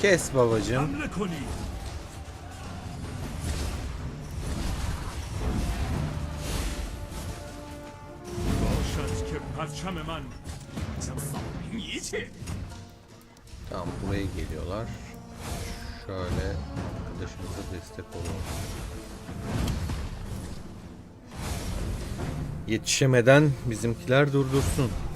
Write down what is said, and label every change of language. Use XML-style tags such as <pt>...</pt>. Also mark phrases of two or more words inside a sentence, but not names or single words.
<tr>Kes babacığım.</tr> <fa>حمله کنید. باشد که پرچم من</fa> <tr>Tamam, buraya geliyorlar. Şöyle arkadaşımıza destek olalım. Yetişemeden bizimkiler durdursun.</tr>